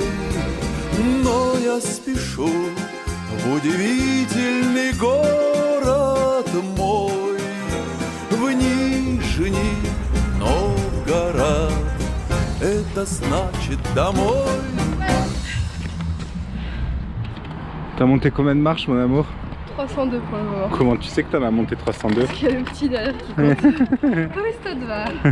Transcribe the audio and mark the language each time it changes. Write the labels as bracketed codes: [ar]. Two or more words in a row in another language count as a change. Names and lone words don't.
[ru] Но я спешу в удивительный город мой, в Нижний Новгород, это значит домой. [fr] T'as monté combien de marches, mon amour? 302 pour le moment. Comment tu sais que t'en as monté 302? Parce qu'il y a le petit derrière qui compte. Comment ça te va?